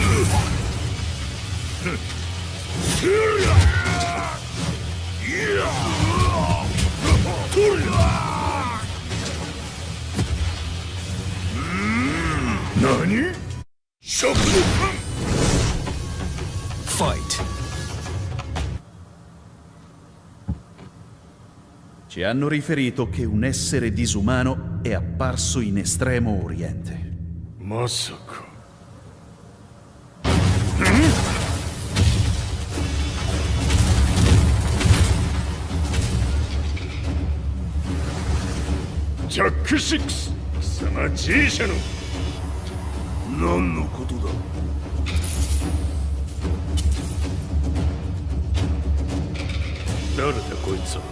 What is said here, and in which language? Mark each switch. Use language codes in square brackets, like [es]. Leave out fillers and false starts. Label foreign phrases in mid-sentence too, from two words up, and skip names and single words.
[ja] 何？ Fight! [it] Ci hanno riferito che un essere disumano è apparso in Estremo Oriente. [ja] まさか。ジャック6、貴様 G 社の何のことだ。誰だこいつは。